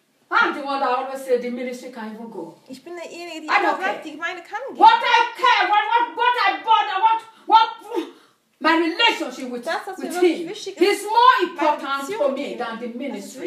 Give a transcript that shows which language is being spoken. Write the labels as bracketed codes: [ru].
[en] I'm the one that always said the ministry can even go. [de] Ich bin derjenige, die immer sagt, die Gemeinde kann gehen. [en] What I care, what I bother, what my relationship with [de] das, [en] with him [de] ist, [en] is more important for me than the ministry.